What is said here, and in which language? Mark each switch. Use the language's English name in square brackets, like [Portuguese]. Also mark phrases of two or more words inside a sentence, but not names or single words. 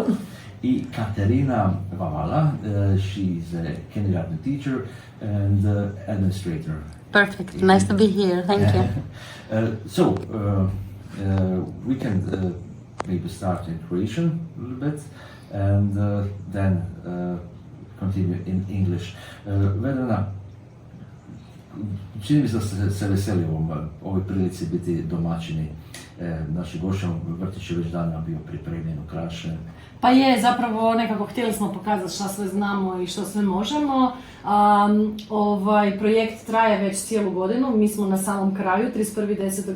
[English] I Katerina Vavala, she's a kindergarten teacher and administrator. Perfect. Nice to be here. Thank you. So, we can maybe start in Croatian a little bit and then continue in English. [Croatian] Vedana, čini mi se da se veseli ovoj prilici biti domaćini. Naši gošćom vrtić je već dana bio pripremljen, ukrašen. Pa je, zapravo nekako htjeli smo pokazati šta sve znamo i što sve možemo. Ovaj projekt traje već cijelu godinu, mi smo na samom kraju, 31.10.